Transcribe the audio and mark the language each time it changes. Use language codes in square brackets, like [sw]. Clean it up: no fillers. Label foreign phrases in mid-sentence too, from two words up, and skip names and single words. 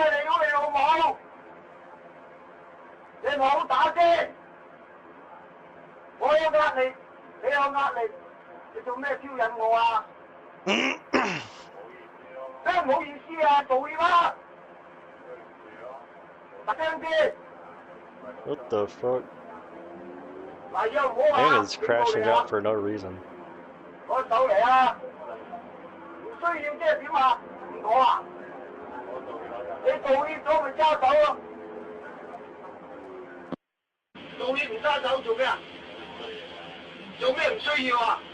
[yue] 你屌你老母！你唔好打先！我有壓力，你有壓力，你做咩挑釁我啊？真係唔好意思啊，道歉啦！大聲啲！ [en] What the fuck? [yue] 嗱，以後唔好話 [en] And it's crashing out for no reason. [yue] 攞手嚟啊！唔需要即係點啊？唔講啊！你道歉咗咪揸手咯？道歉唔揸手做咩啊？做咩唔需要啊？